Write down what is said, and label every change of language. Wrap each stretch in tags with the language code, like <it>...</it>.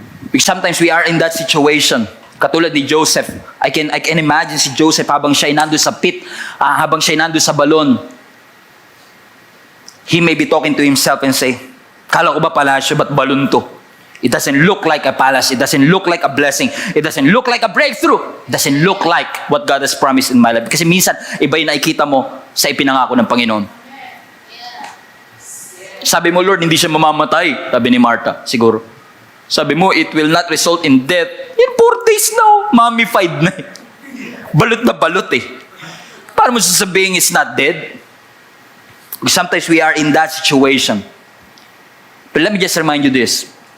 <en>Because sometimes we are in that situation.</en> <tl>Katulad ni Joseph.</tl> <en>I can imagine</en> <tl>si Joseph habang siya nandun sa pit, habang siya nandun sa balon.</tl> <en>He may be talking to himself and say,</en> <tl>kala ko ba palasyo, ba't balon to?</tl> <en>It doesn't look like a palace. It doesn't look like a blessing. It doesn't look like a breakthrough. It doesn't look like what God has promised in my life.</en> <tl>Kasi minsan, iba yung nakikita mo sa ipinangako ng Panginoon. Sabi mo, Lord, hindi siya mamamatay. Sabi ni Martha, siguro. Sabi mo,</tl> <en>it will not result in death. In 4 days now, mummified na eh.</en> <tl>Balot na balot eh. Paano mo sasabihin</tl> <en>it's not dead? Sometimes we are in that situation. But let me just remind you this.</en>